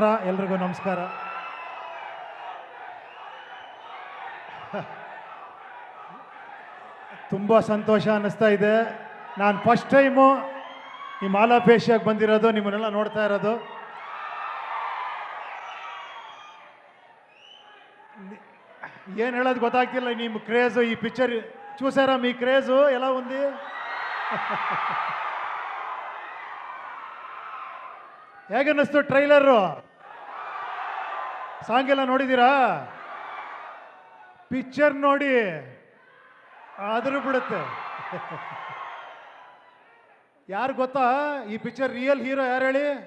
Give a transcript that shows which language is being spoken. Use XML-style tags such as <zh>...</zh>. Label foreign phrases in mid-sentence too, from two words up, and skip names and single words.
<kn>ಎಲ್ರಿಗೂ ನಮಸ್ಕಾರ. ತುಂಬ ಸಂತೋಷ ಅನ್ನಿಸ್ತಾ ಇದೆ. ನಾನು ಫಸ್ಟ್ ಟೈಮು ಈ ಮಾಲಾಪೇಶಿಯಾಗಿ ಬಂದಿರೋದು, ನಿಮ್ಮನ್ನೆಲ್ಲ ನೋಡ್ತಾ ಇರೋದು. ಏನು ಹೇಳೋದು ಗೊತ್ತಾಗ್ತಿಲ್ಲ. ನಿಮ್ಮ ಕ್ರೇಜು, ಈ ಪಿಕ್ಚರ್</kn> <te>చూసారా మీ క్రేజు ఎలా ఉంది?</te> <kn>ಹೇಗನ್ನಿಸ್ತು ಟ್ರೈಲರು? ಸಾಂಗ್ ಎಲ್ಲ ನೋಡಿದ್ದೀರಾ? ಪಿಕ್ಚರ್ ನೋಡಿ ಆದರೂ ಬಿಡುತ್ತೆ. ಯಾರು ಗೊತ್ತಾ ಈ ಪಿಕ್ಚರ್</kn> <en>real hero</en> <kn>ಯಾರು ಹೇಳಿ?</kn>